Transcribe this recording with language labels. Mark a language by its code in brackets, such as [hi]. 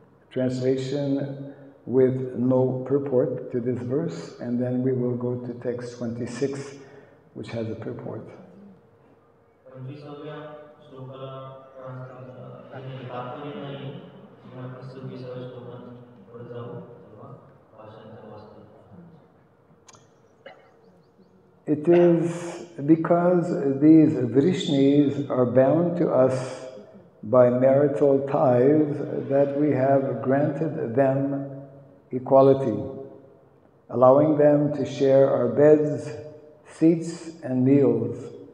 [en] Translation with no purport to this verse, and then we will go to text 26, which has a purport. [mr] 25व्या श्लोकाला तात्पर्य नाही. आपण 26व्या श्लोकात पुढे जाऊ तेव्हा भाषांतर वाचतो. [en] It is because these Vrishnis are bound to us by marital ties that we have granted them equality, allowing them to share our beds, seats, and meals.